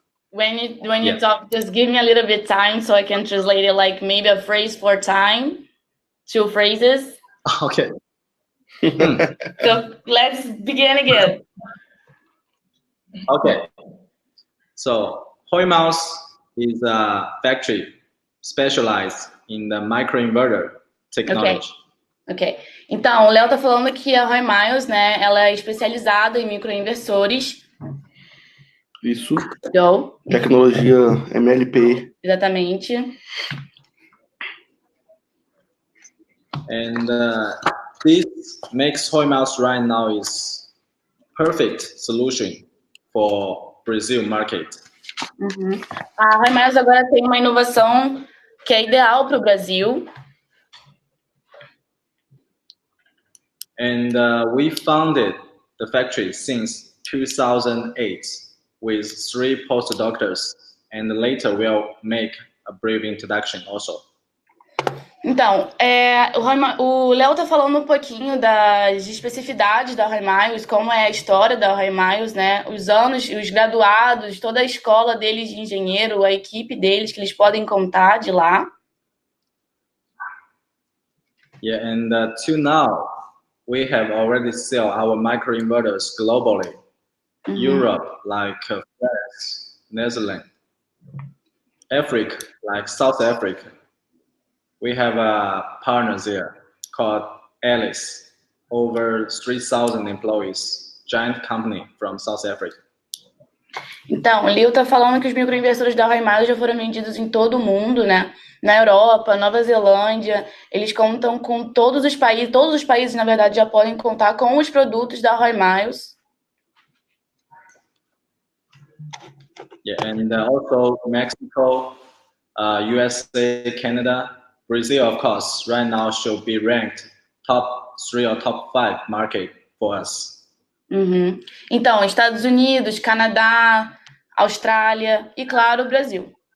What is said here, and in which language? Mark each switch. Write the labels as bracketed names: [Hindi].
[English] when you talk, just give me a little bit time so I can translate it, like maybe a phrase for time, 2 phrases. Okay. So let's begin again. Okay. So Roy Miles is a factory specialized in the microinverter technology. Ok. [Portuguese] Então, o Léo tá falando que a Roy Miles, né, ela é especializada em microinversores. Isso. [English] Go. [Portuguese] Tecnologia MLPE. Exatamente. [English] And this makes Roy Miles right now is perfect solution for Brazil market. [Portuguese] A Roy Miles agora tem uma inovação que é ideal para o Brasil. [English] And we founded the factory since 2008 with 3 postdoctors, and later we'll make a brief introduction also. [Portuguese] Então, o Léo tá falando um pouquinho das especificidades da Roy Miles, como é a história da Roy Miles, né? Os anos, os graduados, toda a escola deles de engenheiro, a equipe deles que eles podem contar de lá. [English] Yeah, and till now, we have already sell our microinverters globally. Europe, like France, Netherlands, Africa, like South Africa. We have a partner there called Alice, over 3,000 employees, giant company from South Africa. [Portuguese] Então, o Leo está falando que os microinversores da Roy Miles já foram vendidos em todo o mundo, né? Na Europa, Nova Zelândia, eles contam com todos os países, na verdade, já podem contar com os produtos da Roy Miles. [English] Yeah, and also Mexico, USA, Canada, Brazil, of course, right now should be ranked top 3 or top 5 market for us. Uhum. [Portuguese] Então, Estados Unidos, Canadá, Austrália e, claro, o Brasil.